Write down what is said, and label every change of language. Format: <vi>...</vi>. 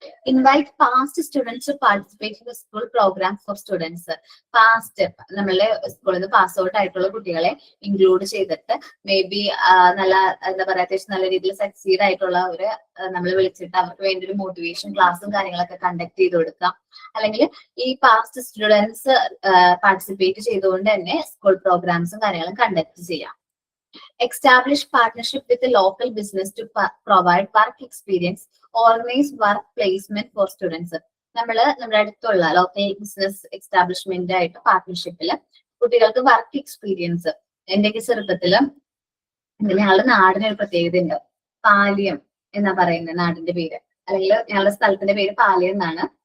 <en>Invite past students to participate in the school program for students.</en> <ml>Past നമ്മളുടെ സ്കൂളിൽ നിന്ന് pass out ആയിട്ടുള്ള കുട്ടികളെ ഇൻക്ലൂഡ് ചെയ്തിട്ട് മേ ബി നല്ല എന്താ പറയാ അത്യാവശ്യം നല്ല രീതിയിൽ സക്സീഡ് ആയിട്ടുള്ള ഒരു നമ്മൾ വിളിച്ചിട്ട് അവർക്ക് വേണ്ടി ഒരു മോട്ടിവേഷൻ ക്ലാസ്സും കാര്യങ്ങളൊക്കെ കണ്ടക്ട് ചെയ്ത് കൊടുക്കാം. അല്ലെങ്കിൽ ഈ പാസ്റ്റ് സ്റ്റുഡൻസ് പാർട്ടിസിപ്പേറ്റ് ചെയ്തുകൊണ്ട് തന്നെ സ്കൂൾ പ്രോഗ്രാംസും കാര്യങ്ങളും കണ്ടക്ട് ചെയ്യാം.</ml> <en>Establish partnership with the local business to provide work experience, organize work placement for students.</en> <ml>നമ്മുടെ അടുത്തുള്ള ലോക്കൽ ബിസിനസ് എസ്റ്റാബ്ലിഷ്മെന്റ് ആയിട്ട് പാർട്ട്ണർഷിപ്പില് കുട്ടികൾക്ക് വർക്ക് എക്സ്പീരിയൻസ്. എന്റെയൊക്കെ ചെറുപ്പത്തില് ഞങ്ങളുടെ നാടിന് ഒരു പ്രത്യേകത ഉണ്ട്. പാലിയം എന്നാ പറയുന്നത് നാടിന്റെ പേര്, അല്ലെങ്കിൽ ഞങ്ങളുടെ സ്ഥലത്തിന്റെ പേര് പാലിയം എന്നാണ്.</ml>